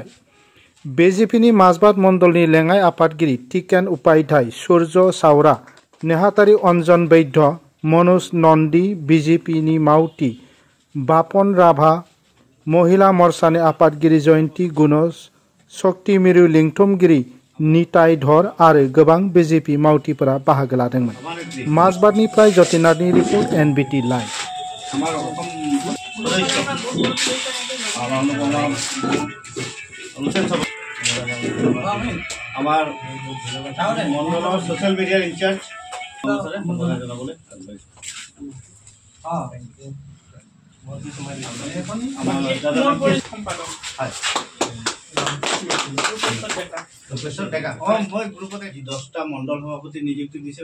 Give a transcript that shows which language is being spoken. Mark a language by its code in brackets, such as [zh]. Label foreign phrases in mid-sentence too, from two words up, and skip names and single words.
[brx] बीजेपीनि माजबाद मण्डलनि लेङाइ आफादगिरि टिकेन उपाध्याय, सूर्य सावरा, नेहाथारि अन्जन वैद्य, मनोज नन्दी, बीजेपीनि मावथि बापन राभा, महिला मोर्चानि आफादगिरि जयन्ती गुनज, शक्ति मिरु लिंथुमगिरि निताय धर आरो गोबां बीजेपी मावथिफोरा बाहागो लादोंमोन। माजबादनिफ्राय जतिनाथनि रिपर्ट NBT लाइभ। [as] আমার মন্ডলৰ সোশ্যাল মিডিয়াৰ ইনচাৰ্জ মই গ্ৰুপতে 10টা মণ্ডল সভাপতি নিযুক্তি দিছিল।